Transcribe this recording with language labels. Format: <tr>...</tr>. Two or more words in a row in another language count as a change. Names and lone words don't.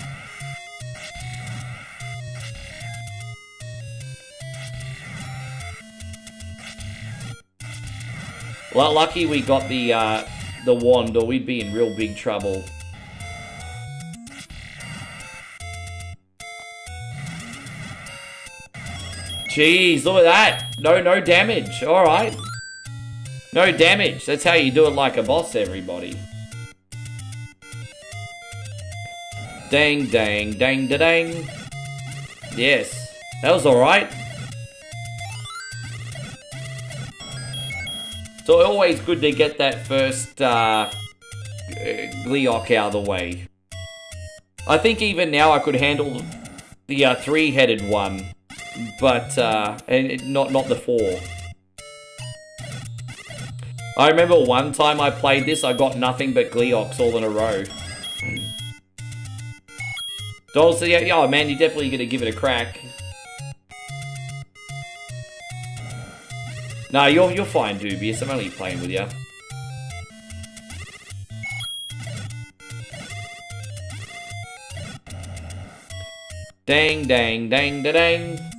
<en>Well, lucky we got the wand, or we'd be in real big trouble. Jeez, look at that. No damage. All right. No damage. That's how you do it like a boss, everybody. Dang, dang, dang, da, dang. Yes. That was all right. So always good to get that first Gleeok out of the way. I think even now I could handle the three-headed one, but and not the four. I remember one time I played this, I got nothing but Gleeoks all in a row. So yeah, oh man, you're definitely gonna give it a crack. No, you're fine, Dubious. I'm only playing with you. Dang, dang, dang, da, dang.</en>